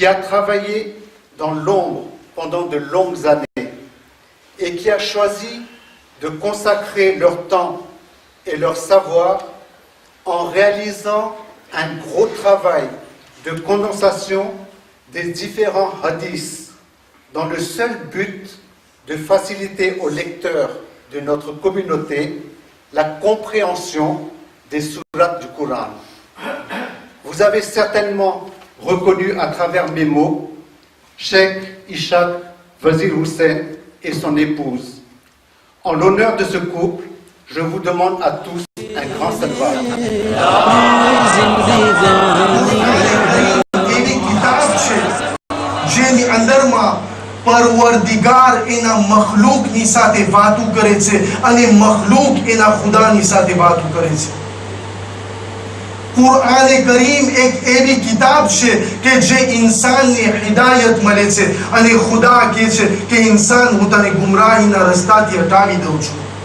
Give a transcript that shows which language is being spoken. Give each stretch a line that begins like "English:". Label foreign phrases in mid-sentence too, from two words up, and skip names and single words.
French: a travaillé dans l'ombre pendant de longues années et qui a choisi de consacrer leur temps et leur savoir en réalisant un gros travail de condensation des différents hadiths dans le seul but de faciliter aux lecteurs de notre communauté la compréhension des sourates du Coran. Vous avez certainement reconnu à travers mes mots Cheikh Ishaq Wazir Hussein et son épouse. En l'honneur de ce couple, je vous demande à tous un grand salvat.
Gujarati: પરવરદિગાર એના મખલૂકની સાથે વાતો કરે છે અને મખલૂક એના ખુદાની સાથે વાતો કરે છે. કુરઆન કરીમ એક એવી કિતાબ છે કે જે ઇન્સાનને હિદાયત મળે છે અને ખુદા કહે છે કે ઇન્સાન હું તને ગુમરાહીના રસ્તાથી હટાવી દઉં છું.